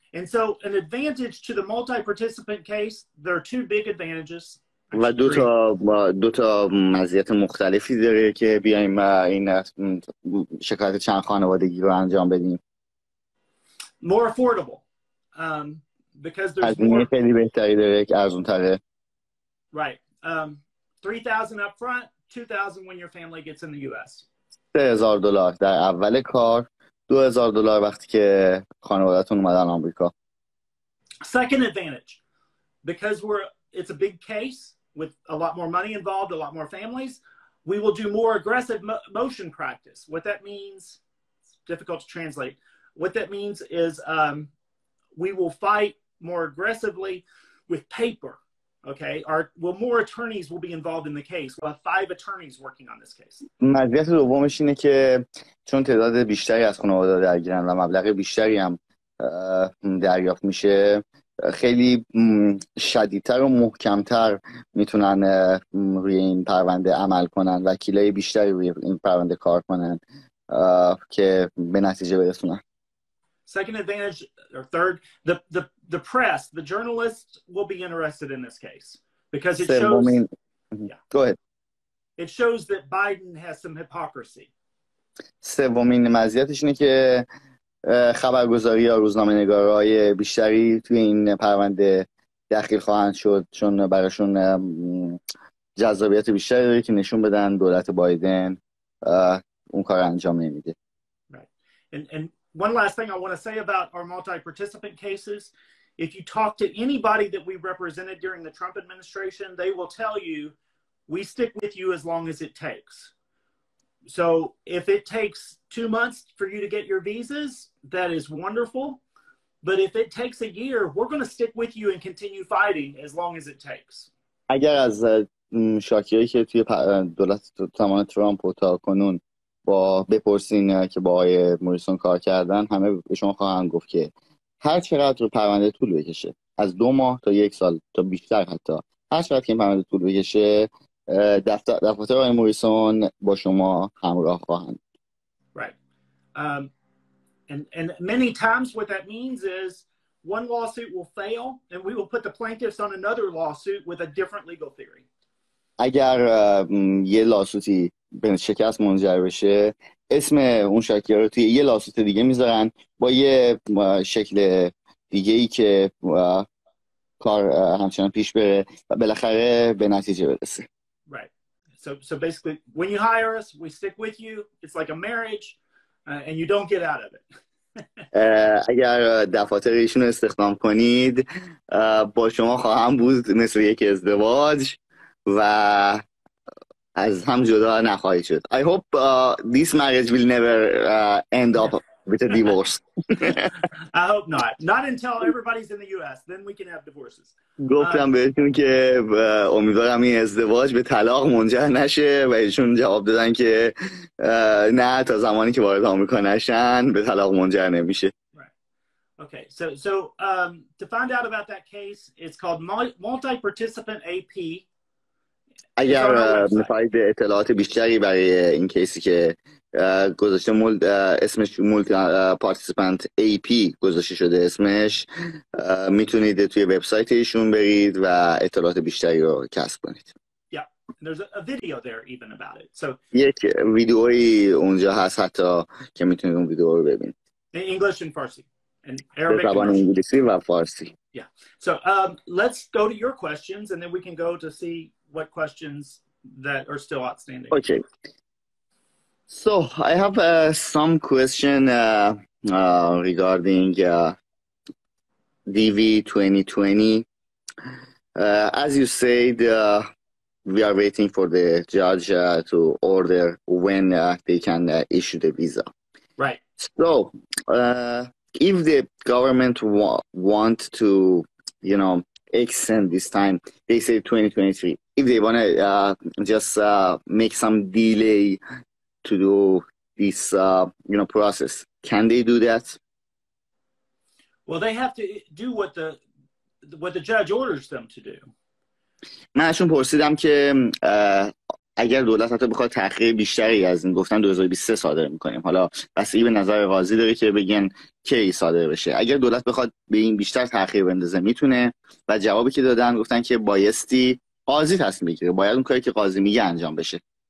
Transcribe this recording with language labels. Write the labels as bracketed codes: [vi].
[en] And so an advantage to the multi-participant case, there are two big advantages. [fa] و دو تا مزیت مختلفی داره که بیایم این شکایت چند خانوادگی رو انجام بدیم. [en] More affordable. Because there's more. [fa] خیلی بهتری داره که ارزون تره. [en] Right. $3,000 up front, $2,000 when your family gets in the US. [fa] $3,000 در اول کار، $2,000 وقتی که خانواده‌تون اومدن آمریکا. [en] Second advantage, because it's a big case with a lot more money involved, a lot more families, we will do more aggressive motion practice. What that means, it's difficult to translate. What that means is we will fight more aggressively with paper. Okay, more attorneys will be involved in the case. We'll have 5 attorneys working on this case. [fa] مزیت دومش اینه که چون تعداد بیشتری از خانواده درگیرن و مبلغ بیشتری هم دریافت میشه، خیلی شدیدتر و محکمتر میتونن روی این پرونده عمل کنن، وکیلای بیشتری روی این پرونده کار کنن که به نتیجه برسونن. [en] Second advantage, or third, the press, the journalists will be interested in this case because it shows. Go ahead. It shows that Biden has some hypocrisy. [fa] سومین مزیتش اینه که خبرگزاری یا روزنامه‌نگارای بیشتری توی این پرونده دخیل خواهند شد، چون براشون جذابیت بیشتری داره که نشون بدن دولت بایدن اون کار انجام نمیده. [en] Right. And one last thing I want to say about our multi-participant cases, if you talk to anybody that we represented during the Trump administration, they will tell you, we stick with you as long as it takes. So if it takes 2 months for you to get your visas, that is wonderful. But if it takes a year, we're going to stick with you and continue fighting as long as it takes. [fa] اگر از شاکیایی که توی دولت زمان ترامپ و تا کنون با بپرسین که با آقای موریسن کار کردن، همه به شما خواهند گفت که هر چقدر رو پرونده طول بکشه، از 2 ماه تا 1 سال تا بیشتر، حتی هر چقدر که این پرونده طول بکشه، دفتر آقای موریسن با شما همراه خواهند. [en] Right. And many times what that means is one lawsuit will fail and we will put the plaintiffs on another lawsuit with a different legal theory. [fa] اگر یه لاسوتی به شکست منجر بشه، اسم اون شاکی‌ها رو توی یه لاسوت دیگه میذارن با یه شکل دیگه‌ای که کار همچنان پیش بره و بالاخره به نتیجه برسه. [en] Right. So basically when you hire us, we stick with you. It's like a marriage and you don't get out of it. [fa] اگر دفاتر ایشون رو استخدام کنید، با شما خواهم بود مثل یک ازدواج و از هم جدا نخواهید شد. [en] I hope this marriage will never end up with a divorce. I hope not. Not until everybody's in the US. Then we can have divorces. [fa] گفتم بهتون که امیدوارم این ازدواج به طلاق منجر نشه و ایشون جواب دادن که نه، تا زمانی که وارد آمریکا نشن به طلاق منجر نمیشه. [en] Okay, so to find out about that case, it's called multi-participant AP. [fa] اگر میخواید اطلاعات بیشتری برای این کیسی که گذاشته اسمش مولتی پارتیسیپنت AP گذاشته شده اسمش، میتونید توی وبسایت ایشون برید و اطلاعات بیشتری رو کسب کنید. [en] Yeah, there's a video there even about it. So [fa] یک ویدئویی اونجا هست حتی که میتونید اون ویدئو رو ببینید. [en] English and Farsi and Arabic. [fa] زبان انگلیسی و فارسی. [en] Yeah. So let's go to your questions and then we can go to see what questions that are still outstanding. Okay. So I have some question regarding DV2020. As you said, we are waiting for the judge to order when they can issue the visa. Right. So if the government want to, extend this time, they say 2023. If they want to just make some delay to do this, process, can they do that? Well, they have to do what the judge orders them to do. [fa] من ازشون پرسیدم که اگر دولت حتی بخواد تأخیر بیشتری از این، گفتن 2023 صادر میکنیم، حالا بستگی به نظر قاضی داره که بگن کی صادر بشه. اگر دولت بخواد به این بیشتر تأخیر بندازه میتونه، و جوابی که دادن گفتن که بایستی قاضی تصمیم بگیره، باید اون کاری که قاضی میگه انجام بشه.